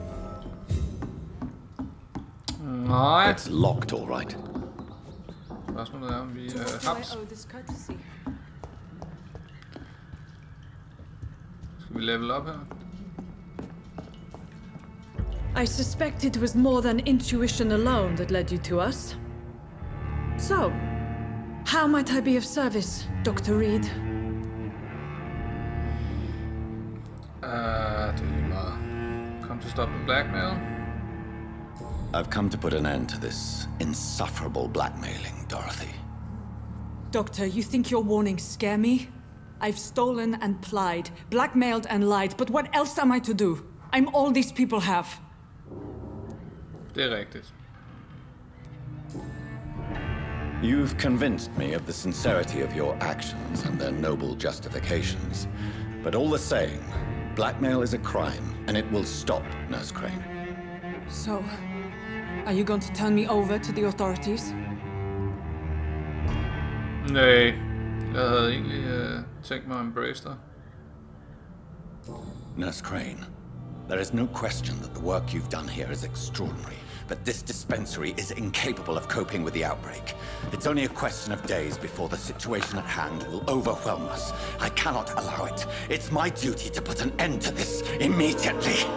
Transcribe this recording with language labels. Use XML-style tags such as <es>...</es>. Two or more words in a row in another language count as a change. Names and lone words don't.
<da>Nej.</da> <en>It's locked, all right.</en> <da>Spørgsmålet er, om vi haps. Skal vi</da> <en>level up</en> <da>her?</da> <en>I suspect it was more than intuition alone that led you to us. So, how might I be of service, Dr. Reid?</en> <da>Det er lige meget.</da> <en>to stop the blackmail. I've come to put an end to this insufferable blackmailing, Dorothy. Doctor, you think your warnings scare me? I've stolen and plied, blackmailed and lied, but what else am I to do? I'm all these people have.</en> <da>Det er rigtigt.</da> <en>You've convinced me of the sincerity of your actions and their noble justifications. But all the same, blackmail is a crime, and it will stop, Nurse Crane. So, are you going to turn me over to the authorities?</en> <da>Nej, jeg havde egentlig tænkt mig at embrace dig.</da> <en>Nurse Crane, there is no question that the work you've done here is extraordinary, but this dispensary is incapable of coping with the outbreak. It's only a question of days before the situation at hand will overwhelm us. I cannot allow it. It's my duty to put an end to this immediately.</en>